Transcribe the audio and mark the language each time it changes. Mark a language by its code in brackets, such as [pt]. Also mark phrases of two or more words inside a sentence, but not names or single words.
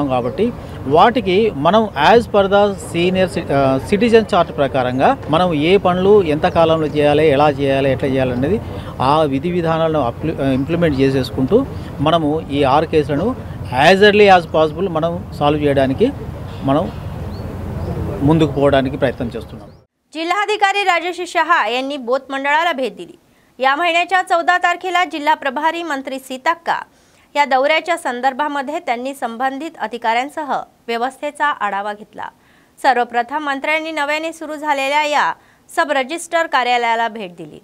[te] కాబట్టి వాటికి మనం [en] as per the senior citizen chart [te] ప్రకారంగా మనం ఏ పనులు ఎంత కాలంలో చేయాలి, ఎలా చేయాలి, ఎట్లా చేయాలనేది ఆ విధి విధానాలను ఇంప్లిమెంట్ చేసేసుకుంటూ మనము ఈ 6 కేసులను [en] as early as possible [te] మనం సాల్వ్ చేయడానికి మనం ముందుకు పోవడానికి ప్రయత్నం చేస్తున్నాం. [mr] जिल्हाधिकारी राजश्री शहा यांनी बोत मंडळाला भेट दिली. या महिन्याच्या 14 तारखेला जिल्हा प्रभारी मंत्री सीताक्का या दौऱ्याच्या संदर्भामध्ये त्यांनी संबंधित अधिकाऱ्यांसह व्यवस्थेचा आढावा घेतला. सर्वप्रथम मंत्र्यांनी नव्याने सुरू झालेल्या या सब रजिस्टर कार्यालयाला भेट दिली.